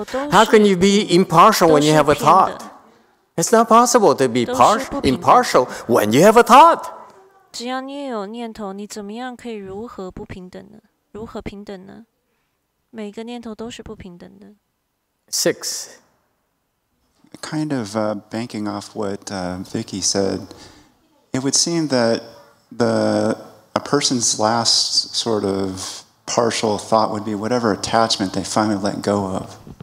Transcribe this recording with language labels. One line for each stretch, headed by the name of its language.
English: How can you be impartial when you have a thought? It's not possible to be impartial when you have a thought.
Chinese: 只要你也有念头，你怎么样可以如何不平等呢？如何平等呢？每个念头都是不平等的。
English: 6. Kind of banking off what Vicky said, it would seem that a person's last sort of partial thought would be whatever attachment they finally let go of.